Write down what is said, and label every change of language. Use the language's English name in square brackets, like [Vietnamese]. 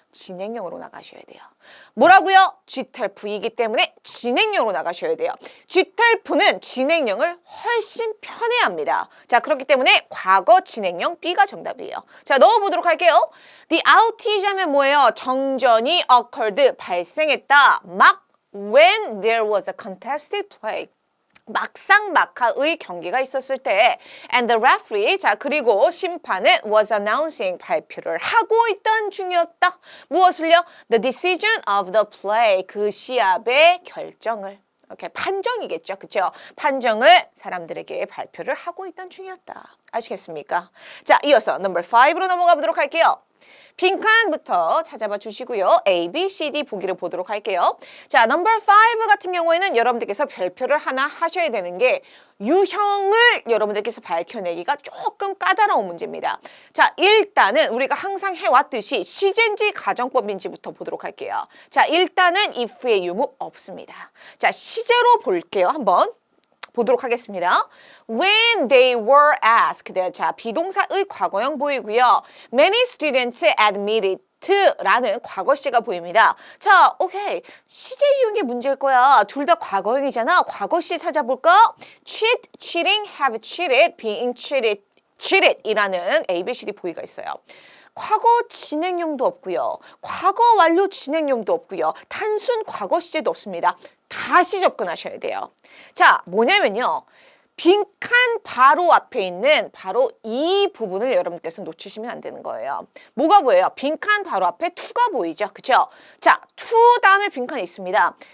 [Korean] 진행형으로 나가셔야 돼요. 뭐라고요? GTLF이기 때문에 진행형으로 나가셔야 돼요. GTLF는 진행형을 훨씬 편해합니다. 자, 그렇기 때문에 과거 진행형 B가 정답이에요. 자, 넣어보도록 할게요. [English] The outage [Korean] 하면 뭐예요? 정전이 occurred, 발생했다. [English] 막 when there was a contested play. [Korean] 막상막하의 경기가 있었을 때 [English] and the referee, [Korean] 자, 그리고 심판은 [English] was announcing, [Korean] 발표를 하고 있던 중이었다. [English] 무엇을요? The decision of the play, [Korean] 그 시합의 결정을. 오케이, 판정이겠죠. 그쵸? 판정을 사람들에게 발표를 하고 있던 중이었다. 아시겠습니까? 자, 이어서 넘버 5로 넘어가 보도록 할게요. 빈칸부터 찾아봐 주시고요. A, B, C, D 보기를 보도록 할게요. 자, 넘버 5 같은 경우에는 여러분들께서 별표를 하나 하셔야 되는 게 유형을 여러분들께서 밝혀내기가 조금 까다로운 문제입니다. 자, 일단은 우리가 항상 해왔듯이 시제인지 가정법인지부터 보도록 할게요. 자, 일단은 if의 유무 없습니다. 자, 시제로 볼게요. 한번. 보도록 하겠습니다. [English] When they were asked. [Korean] 자, 비동사의 과거형 보이고요. [English] Many students admitted [Korean] 라는 과거시가 보입니다. 자, 오케이. 시제 이용의 문제일 거야. 둘 다 과거형이잖아. 과거시 찾아볼까? [English] cheat, cheating, have cheated, being cheated, cheated 이라는 A, B, C, D 보기가 있어요. [Korean] 과거 진행형도 없고요. 과거 완료 진행형도 없고요. 단순 과거 시제도 없습니다. 다시 접근하셔야 돼요. 자, 뭐냐면요. 빈칸 바로 앞에 있는 바로 이 부분을 여러분께서 놓치시면 안 되는 거예요. 뭐가 보여요? 빈칸 바로 앞에 to가 보이죠? 그쵸? 자, to 다음에 빈칸이 있습니다.